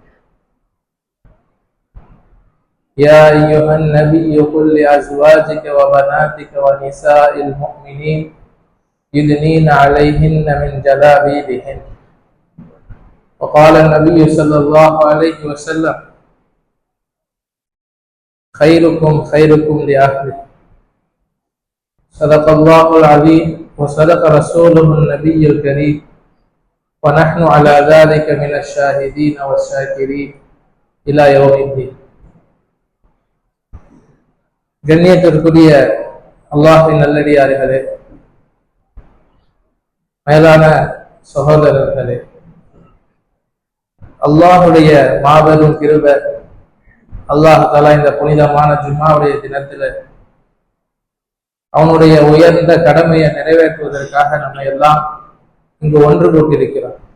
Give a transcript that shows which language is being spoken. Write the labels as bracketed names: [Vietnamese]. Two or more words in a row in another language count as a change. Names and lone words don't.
[Arabic] يا أيها النبي قل لأزواجك وبناتك ونساء المؤمنين يدنين عليهن من جلابيبهن وقال النبي صلى الله عليه وسلم خيركم خيركم لأهله صدق الله العظيم وصدق رسوله النبي الكريم ونحن على ذلك من الشاهدين والشاكرين إلى يوم الدين. [Tamil] கண்ணியத்திற்குரிய அல்லாஹ்வின் நல்லடியார்களே, மேலான சகோதரர்களே, அல்லாஹுடைய மாபெரும் கிருபை, [Arabic] الله تعالى [Tamil] இந்த புனிதமான ஜும்மாவுடைய தினத்தில் அவனுடைய உயர்ந்த கடமையை நிறைவேற்றுவதற்காக நம்மை எல்லாம் இங்கு ஒன்று கூட்டியிருக்கிறான்.